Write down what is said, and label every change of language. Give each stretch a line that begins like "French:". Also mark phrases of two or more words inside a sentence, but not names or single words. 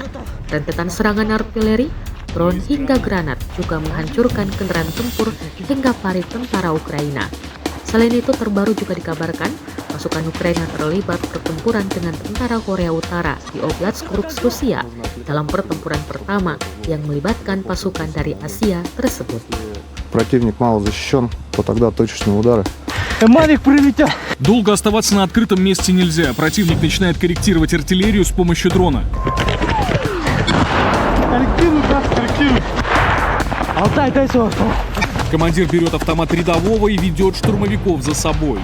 Indonesian: Rentetan serangan artileri, drone hingga granat juga menghancurkan kendaraan tempur hingga parit tentara Ukraina. Selain itu, terbaru juga dikabarkan pasukan Ukraina terlibat pertempuran dengan tentara Korea Utara di Oblast Kursk, Rusia dalam pertempuran pertama yang melibatkan pasukan dari Asia tersebut.
Russian: Противник мало защищен, то тогда точечные удары. Долго оставаться на открытом месте нельзя. Противник начинает корректировать артиллерию с помощью дрона. Командир берет автомат рядового и ведет штурмовиков за собой.